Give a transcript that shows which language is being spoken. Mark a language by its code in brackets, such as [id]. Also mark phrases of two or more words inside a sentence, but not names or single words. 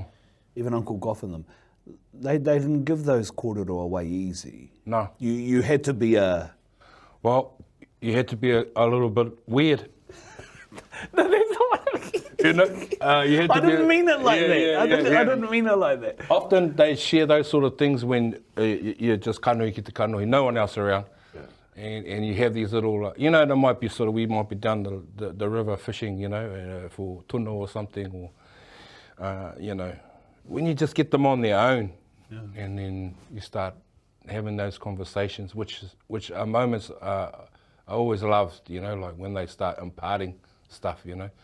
[en] Even Uncle Goff and them. They didn't give those kōrero away easy. No. You had to be a... Well, you had to be a little bit weird. No, that's not what I mean. You know, you had to I didn't mean it like that. I didn't mean it like that. Often they share those sort of things when you're just [mi] kanohi ki te kanohi, [en] no one else around. And you have these little, you know, there might be sort of, we might be down the river fishing, you know, for tuna or something, or, you know, when you just get them on their own, and then you start having those conversations, which are moments I always loved, you know, like when they start imparting stuff, you know.